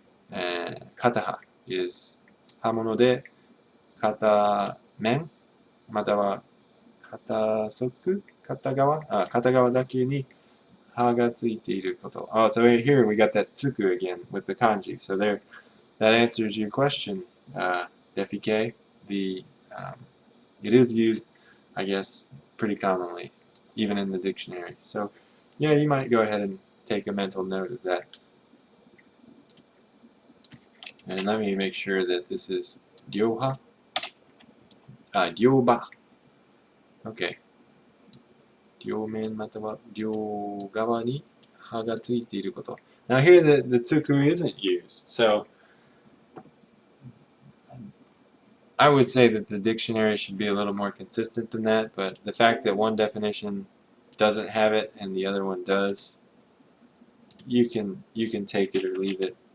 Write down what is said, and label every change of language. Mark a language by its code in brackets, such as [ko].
[ja] Kata ha is 刃物で片面または片側片側だけに刃がついていること。 [en] Oh, so here we got that tsuku again with the kanji. So there, that answers your question, Defike. It is used, I guess, pretty commonly, even in the dictionary. So, yeah, you might go ahead and take a mental note of that. And let me make sure that this is ryoha. Ryoba. Okay. [ja] 両面または両側に刃がついていること。 [en] Now here the tsuku isn't used, so I would say that the dictionary should be a little more consistent than that, but the fact that one definition doesn't have it and the other one does, you can take it or leave it.